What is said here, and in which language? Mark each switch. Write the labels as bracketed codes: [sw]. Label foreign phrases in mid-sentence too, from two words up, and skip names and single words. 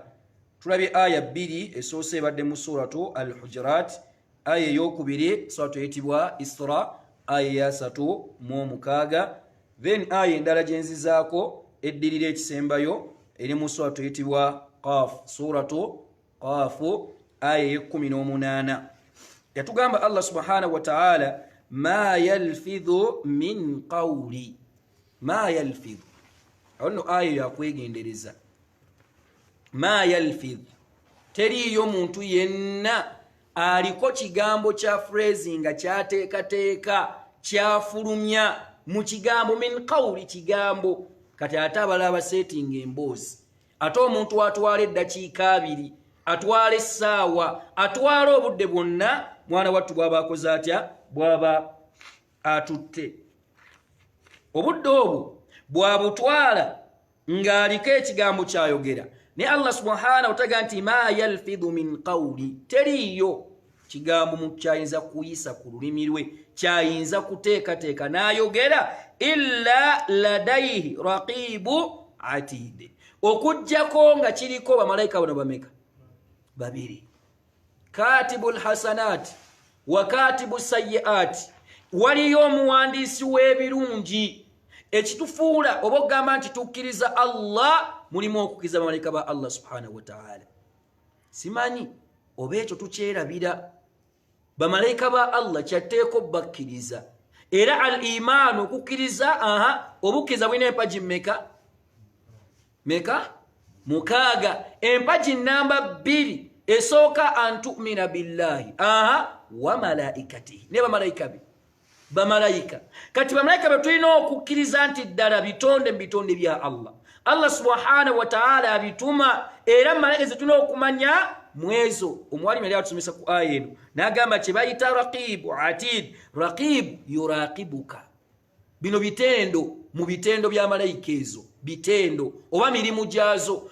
[lg] Tulabye aya 2 esoose ebadde mu suratu al-Hujurat, aya ey'okubiri suratu eyitibwa Isra, aya ya 3:6, then aya endala gyenzizaako eddirira ekisembayo eri mu suratu eyitibwa Qaf, suratu Qaf, aya ye-18. [ar] Yatugamba الله سبحانه وتعالى ما يلفظ من قول، ما يلفظ. [lg] Awo aya yakwegendereza. [ar] ما يلفظ, [lg] teriyo muntu yenna aliko kigambo kya phrasing nga kyateekateeka kyafulumya mu kigambo [ar] من قول, [lg] kigambo kati ate abalaba setting emboozi, ate omuntu atwala eddakiika 2, atwala essaawa, atwala obudde bwonna, mwana wattu bw'aba akoze atya? Bw'aba atutte. Obudde obwo bw'abutwala ng'aliko ekigambo kyayogera. [ar] Ne الله سبحانه وتعالى nti ما يلفظ من قول, [lg] teriyo kigambo mu kyayinza kuyisa ku lulimi lwe, kyayinza kuteekateeka n'ayogera, [ar] إلا لديه رقيب عتيد, [lg] okujjako nga kiriko bamalayika bano bameka? 2. [ar] كاتب الحسنات وكاتب السيئات, [lg] waliyo omuwandiisi w'ebirungi. Ekitufuula oba ogamba nti tukkiriza Allah, mulimu okukkiriza bamalayika ba [ar] الله سبحانه وتعالى. [lg] Simanyi oba ekyo tukyerabira. Bamalayika ba Allah kyatteeko bakkiriza. Era al-imaanu okukkiriza, obukkiriza bulina empagi mmeka? Meka? 6. Empagi namba 2 esooka [ar] أن تؤمن بالله وملائكته, [lg] ne bamalayika be. Bamalayika kati bamalayika be tulina okukkiriza nti ddala bitonde mu bitonde bya Allah. [ar] الله سبحانه وتعالى [lg] abituma, era malayika tulina okumanya mwezo. Omwalimu yali atusomesa ku aya eno n'agamba kye bayita [ar] رقيب عتيد. رقيب يراقبك. [lg] Bino bitendo mu bitendo bya malayika ezo, bitendo oba mirimu gyazo.